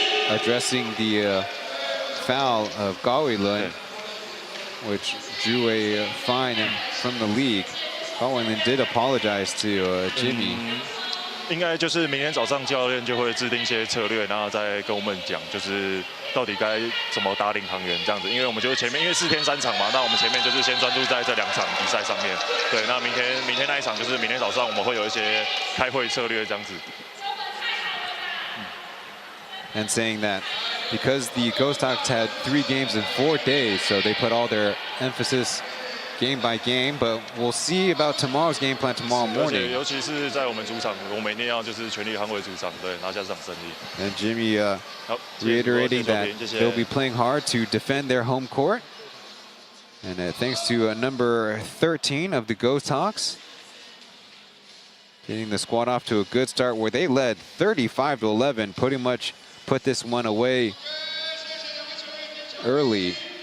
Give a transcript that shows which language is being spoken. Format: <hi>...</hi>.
<en>Addressing the foul of Kaohsiung, which drew a fine from the league. Kaohsiung did apologize to Jimmy.</en> <zh>应该就是明天早上教练就会制定一些策略，然后再跟我们讲，就是到底该怎么打领航员这样子。因为我们就是前面因为4天3场嘛，那我们前面就是先专注在这2场比赛上面。对，那明天那一场就是明天早上我们会有一些开会策略这样子。</zh> <en>And saying that because the Ghosthawks had 3 games in 4 days, so they put all their emphasis game by game, but we'll see about tomorrow's game plan tomorrow morning.</en> <zh>尤其是在我们主场，我们一定要就是全力捍卫主场，对，拿下这场胜利。</zh> <en>And Jimmy reiterating that they'll be playing hard to defend their home court. And thanks to number 13 of the Ghosthawks, getting the squad off to a good start where they led 35-11, pretty much put this one away early.</en>